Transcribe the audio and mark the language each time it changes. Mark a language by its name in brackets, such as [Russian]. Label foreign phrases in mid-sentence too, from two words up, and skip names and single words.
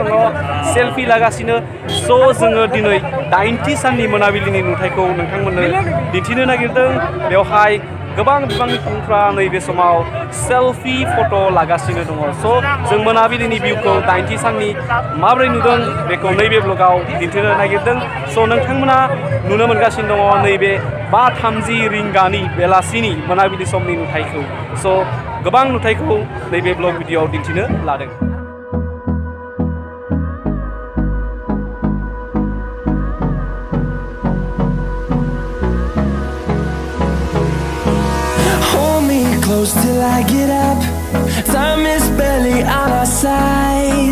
[Bodo] दङ सेल्फि लागासिनो स' जोङो दिनै 90 साननि मोनाबिलिनि नुथायखौ नोंथांमोननो दिन्थिनो नागिरदों बेवहाय गोबां बिबांनि सुबुंफ्रा नैबे समाव [English] selfie photo' [Bodo] लागासिनो दङ स' जों मोनाबिलिनि भिउखौ 90 साननि माबोरै नुदों बेखौ नैबे ब्लगाव दिन्थिनो नागिरदों स' नोंथांमोना नुनो मोनगासिनो दङ नैबे 5:30 रिंगानि बेलासिनि मोनाबिलि समनि नुथायखौ स' गोबां नुथायखौ नैबे [English] blog videoआव [Bodo] दिन्थिनो लादों। [English] Close till I get up. Time is barely on our side.